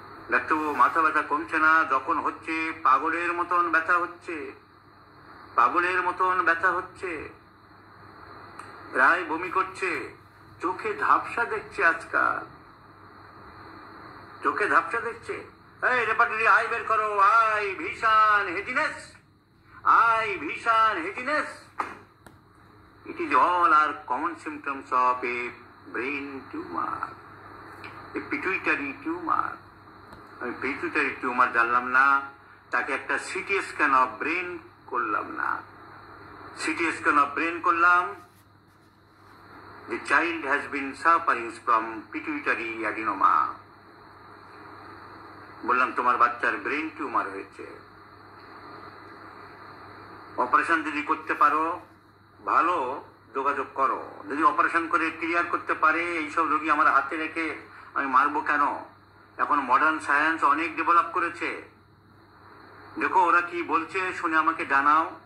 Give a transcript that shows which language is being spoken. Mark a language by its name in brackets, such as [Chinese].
[Bangla] ডাক্তারবাবু মাথা ব্যথা কমছে না, যখন হচ্ছে পাগলের মতন ব্যথা হচ্ছে, পাগলের মতন ব্যথা হচ্ছে, প্রায় বমি করছে, চোখে ঝাপসা দেখছে, আজকাল চোখে ঝাপসা দেখছে। এই রেপার্টরি আই বের করো, আই ভীষণ হেজিনেস, আই ভীষণ হেজিনেস। [English] It is all are common symptoms of a brain tumor, a pituitary tumor. [Bangla] আমি পিটুইটারি টিউমার জানলাম না, তাকে একটা সিটি স্ক্যান অফ ব্রেন করলাম না। [English] CT scan of brain করলাম, the child has been suffering from pituitary adenoma. [Bangla] বললাম তোমার বাচ্চার ব্রেন টিউমার হয়েছে, অপারেশন যদি করতে পারো ভালো, যোগাযোগ করো। যদি অপারেশন করে ক্লিয়ার করতে পারে, এইসব রোগী আমার হাতে রেখে আমি মারবো কেন? এখন মডার্ন সায়েন্স অনেক ডেভেলপ করেছে, দেখো ওরা কি বলছে, শুনে আমাকে জানাও।